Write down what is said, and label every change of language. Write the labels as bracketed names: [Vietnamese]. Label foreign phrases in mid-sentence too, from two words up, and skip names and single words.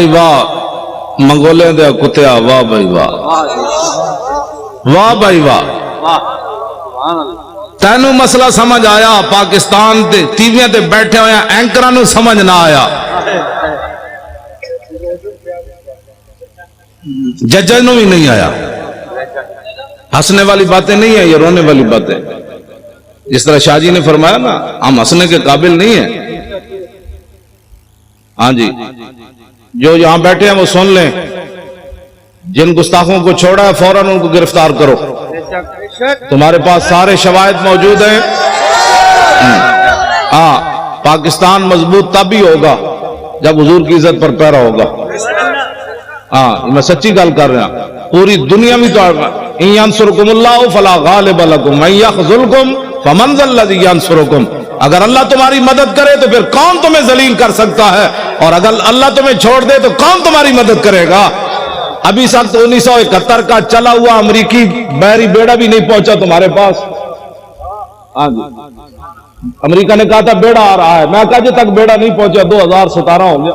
[Punjabi] واہ منگولے دے کتیا, واہ بھائی واہ, واہ بھائی واہ. تینوں مسئلہ سمجھ آیا؟ پاکستان تے ٹی ویاں تے بیٹھے ہوئے اینکراں نوں سمجھ نہ آیا, ججاں نوں بھی نہیں آیا. [Urdu] ہنسنے والی باتیں نہیں ہیں, یہ رونے والی باتیں. جس طرح شاہ جی نے فرمایا نا, ہم ہنسنے کے قابل نہیں ہیں. ہاں جی, جو یہاں بیٹھے ہیں وہ سن لیں, جن گستاخوں کو چھوڑا ہے فوراً ان کو گرفتار کرو. تمہارے پاس سارے شواہد موجود ہیں. ہاں پاکستان مضبوط تب ہی ہوگا جب حضور کی عزت پر پیرا ہوگا. [Punjabi] ہاں میں سچی گل کر رہا ہوں. [Urdu] پوری دنیا میں تو [Arabic] ان ینصرکم اللہ فلا غالب لکم من یخذلکم فمن ذا الذی ینصرکم. [Urdu] اگر اللہ تمہاری مدد کرے تو پھر کون تمہیں ذلیل کر سکتا ہے, اور اگر اللہ تمہیں چھوڑ دے تو کون تمہاری مدد کرے گا. ابھی سخت 1971 کا چلا ہوا امریکی بحری بیڑا بھی نہیں پہنچا تمہارے پاس. ہاں جی امریکہ نے کہا تھا بیڑا آ رہا ہے, میں کہا جب تک بیڑا نہیں پہنچا 2017 ہو گیا.